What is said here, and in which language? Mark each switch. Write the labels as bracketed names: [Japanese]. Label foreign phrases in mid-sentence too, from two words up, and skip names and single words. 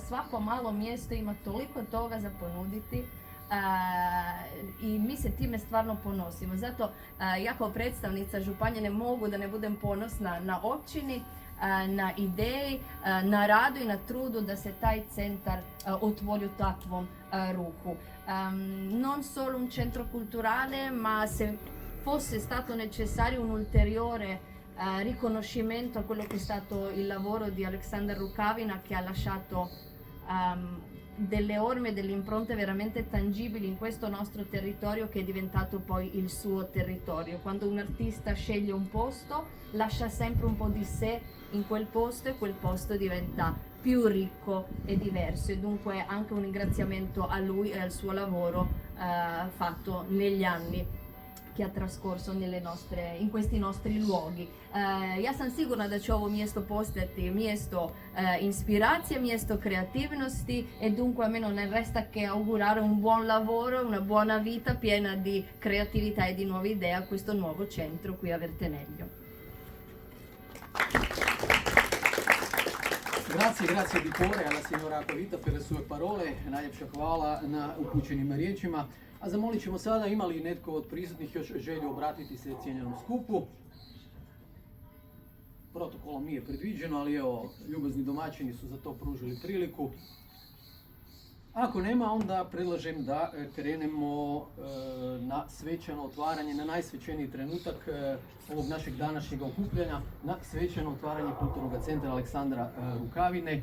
[Croatian] Svako malo mjesto ima toliko toga za ponuditi i mi se time stvarno ponosimo. Zato ja kao predstavnica županije ne mogu da ne budem ponosna na općini, na ideji, na radu i na trudu da se taj centar otvori u takvom ruhu. [Italian] Non solo un centro culturale, ma se fosse stato necessario un ulteriore riconoscimento a quello che è stato il lavoro di Aleksandar Rukavina, che ha lasciato delle orme, delle impronte veramente tangibili in questo nostro territorio che è diventato poi il suo territorio. Quando un artista sceglie un posto, lascia sempre un po' di sé in quel posto e quel posto diventa più ricco e diverso, e dunque anche un ringraziamento a lui e al suo lavoro fatto negli anni che ha trascorso in questi nostri luoghi. [Croatian] Ja sam sigurna da će ovo mjesto postati mjesto inspiracije, mjesto kreativnosti, [Italian] e dunque a me non ne resta che augurare un buon lavoro, una buona vita piena di creatività e di nuove idee a questo nuovo centro qui a Verteneglio. Grazie di cuore alla signora Acquavita per le sue parole, [Croatian] najljepša hvala na upućenim riječima. A zamolit ćemo sada, ima li netko od prisutnih još želju obratiti se cijenjenom skupu? protokolom nije predviđeno, ali evo, ljubazni domaćini su za to pružili priliku. Ako nema, onda predlažem da krenemo na svečano otvaranje, na najsvećeniji trenutak ovog našeg današnjeg okupljanja, na svečano otvaranje Kulturnog centra Aleksandra Rukavine.